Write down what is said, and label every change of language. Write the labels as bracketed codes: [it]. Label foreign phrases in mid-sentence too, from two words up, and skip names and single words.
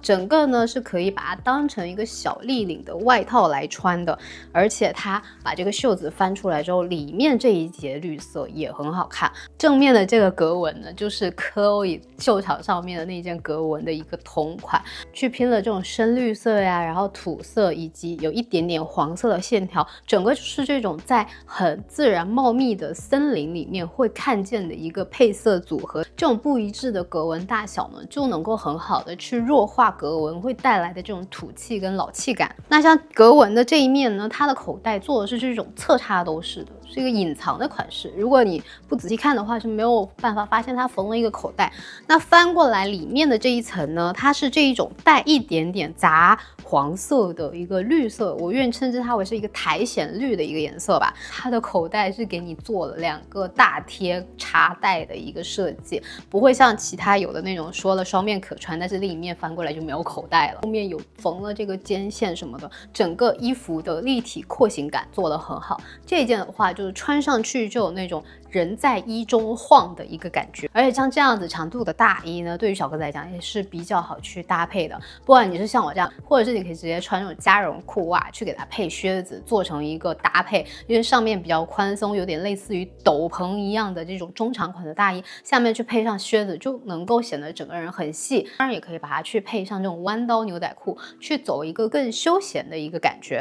[zh] 整個呢是可以把它當成一個小立領的外套來穿的，而且它把這個袖子翻出來之後，裡面這一節綠色也很好看。正面的這個格紋呢，就是 Chloe 秀場上面的那件格紋的一個同款，去拼了這種深綠色呀，然後土色以及有一點點黃色的線條，整個就是這種在很自然茂密的森林裡面會看見的一個配色組合。這種不一致的格紋大小呢，就能夠很好的去弱化格紋會帶來的這種土氣跟老氣感。那像格紋的這一面呢，它的口袋做的是這種側插兜式的，是一個隱藏的款式。如果你不仔細看的話，是沒有辦法發現它縫了一個口袋。那翻過來裡面的這一層呢，它是這一種帶一點點雜黃色的一個綠色，我願意稱之它為是一個苔蘚綠的一個顏色吧。它的口袋是給你做了2個大貼插袋的一個設計，不會像其他有的那種說了雙面可穿，但是另一面翻過來就沒有口袋了。後面有縫了這個肩線什麼的，整個衣服的立體廓形感做得很好。這一件的話就是穿上去就有那種人在衣中晃的一個感覺，而且像這樣子長度的大衣呢，对於小哥来講也是比較好去搭配的。不管你是像我這樣，或者是你可以直接穿那種加绒褲襪去給它配靴子，做成一個搭配，因為上面比較寬鬆，有點類似於斗篷一樣的這種中長款的大衣，下面去配上靴子，就能夠顯得整個人很細。當然也可以把它去配上這種彎刀牛仔褲，去走一個更休閒的一個感覺。